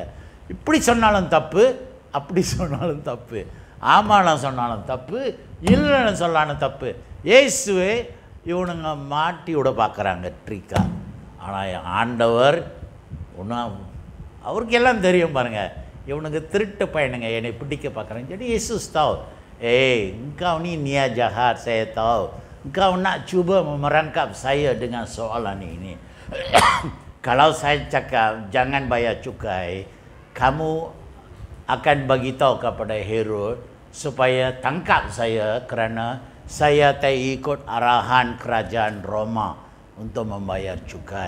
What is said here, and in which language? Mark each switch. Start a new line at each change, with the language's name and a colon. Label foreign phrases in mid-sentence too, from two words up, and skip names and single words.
Tamil: இப்படி சொன்னாலும் தப்பு, அப்படி சொன்னாலும் தப்பு, ஆமாலாம் சொன்னாலும் தப்பு, இல்லைன்னு சொல்லான தப்பு. இயேசுவே இவனுங்க மாட்டி விட பார்க்குறாங்க ட்ரிக்கா. ஆனால் ஆண்டவர் ஒன்றும் அவருக்கு எல்லாம் தெரியும் பாருங்கள். இவனுக்கு திருட்டு பையனுங்க என்னை பிடிக்க பார்க்குறாங்க.
Malay: Jadi Yesus tahu, engkau ni niat jahat, saya tahu. Engkau nak cuba merangkap saya dengan soalan ini. Kalau saya cakap jangan bayar cukai, kamu akan bagi tahu kepada Herod supaya tangkap saya kerana saya tak ikut arahan kerajaan Roma untuk membayar cukai.